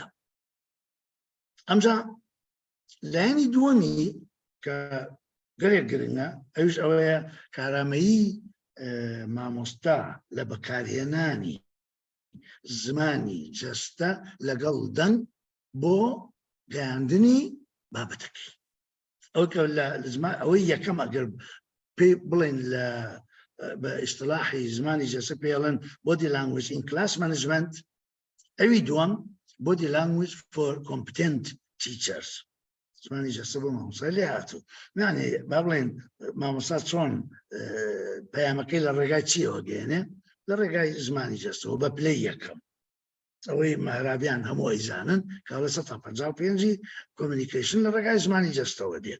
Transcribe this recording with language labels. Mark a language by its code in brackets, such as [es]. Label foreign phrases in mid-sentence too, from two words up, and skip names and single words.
[ckb] ئەمجا لایەنی دووەمی کە گەلێک گرنگە ئەوش ئەوەیە کارامەیی مامۆستا لە بەکارهێنانی زمانی جەستە لەگەڵ دەنگ بۆ گەیاندنی بابەتەکەی. ئەوەی یەکەم ئەگەر پێ بڵێن لە بە ئیصطلاحی زمانی جەستە پێڵێن [en] body language in class management، [ckb] ئەوی دووەم [en] body language for competent teachers. [ckb] زمانی جەستە بۆ مامۆستا لێ هاتوو. یعنی با بڵێن مامۆستا چۆن پەیامەکەی لە ڕێگای چیەوە گەیەنێ؟ لە ڕێگای زمانی جەستەوە بە پلەی یەکەم. ئەوەی مەهرابیان هەموو ئەیزانن کە لە 155 کۆمیونیکیشن لە ڕێگای زمانی جەستەوە دێت.